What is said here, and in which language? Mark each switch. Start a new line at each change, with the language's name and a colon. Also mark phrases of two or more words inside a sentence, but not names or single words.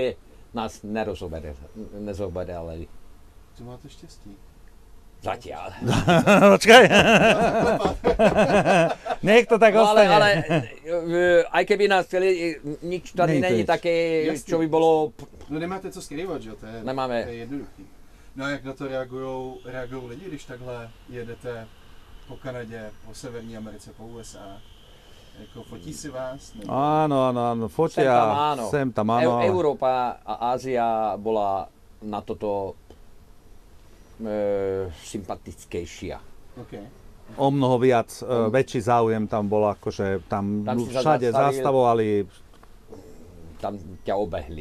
Slovak: Nikde nás nezoberali.
Czech: To máte štěstí.
Slovak: Zatiaľ. Počkaj. Nech to tak No, ostane. ale aj keby nás chceli, nič
Czech: tady není
Slovak: také,
Czech: Jasný.
Slovak: čo by bolo...
Czech: No nemáte co skrývat, že jo?
Slovak: To je, Nemáme.
Czech: To je jednoduchý. No a jak na to reagují lidi, když takhle jedete po Kanadě, po Severní Americe, po USA? Jako fotí si vás? Nebo...
Slovak: Áno, fotia, sem tam áno. Európa a Ázia bola na toto sympatickejšia. Okay. O mnoho viac, väčší záujem tam bol, akože tam si sa všade zastavil. zastavovali, Tam ťa obehli.